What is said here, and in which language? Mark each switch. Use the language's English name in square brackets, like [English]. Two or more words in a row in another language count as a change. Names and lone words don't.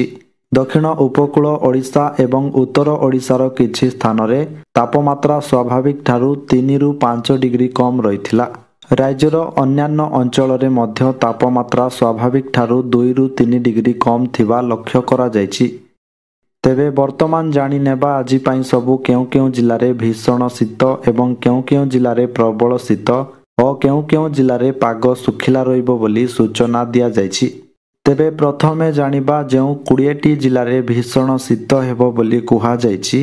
[Odia] ଦକ୍ଷିଣ ଉପକୂଳ ଓଡ଼ିଶା ଏବଂ ଉତ୍ତର ଓଡ଼ିଶାର କିଛି ସ୍ଥାନରେ ତାପମାତ୍ରା ସ୍ୱାଭାବିକଠାରୁ 3 ରୁ 5 ଡିଗ୍ରୀ କମ ରହିଥିଲା। ରାଜ୍ୟର ଅନ୍ୟାନ୍ୟ ଅଞ୍ଚଳରେ ମଧ୍ୟ ତାପମାତ୍ରା ସ୍ୱାଭାବିକଠାରୁ 2 ରୁ 3 ଡିଗ୍ରୀ କମ ଥିବା ଲକ୍ଷ୍ୟ କରାଯାଉଛି। ତେବେ ବର୍ତ୍ତମାନ ଜାଣିନେବା ଆଜି ପାଇଁ ସବୁ କେଉଁ କେଉଁ ଜିଲ୍ଲାରେ ଭୀଷଣ ଶୀତ ଏବଂ କେଉଁ କେଉଁ ଜିଲ୍ଲାରେ ପ୍ରବଳ ଶୀତ ଓ କେଉଁ କେଉଁ ଜିଲ୍ଲାରେ ପାଗ ଶୁଖିଲା ରହିବ ବୋଲି ସୂଚନା ଦିଆଯାଇଛି। ତେବେ ପ୍ରଥମେ ଜାଣିବା ଯେଉଁ 20ଟି ଜିଲ୍ଲାରେ ଭୀଷଣ ଶୀତ ହେବ ବୋଲି କୁହାଯାଇଛି।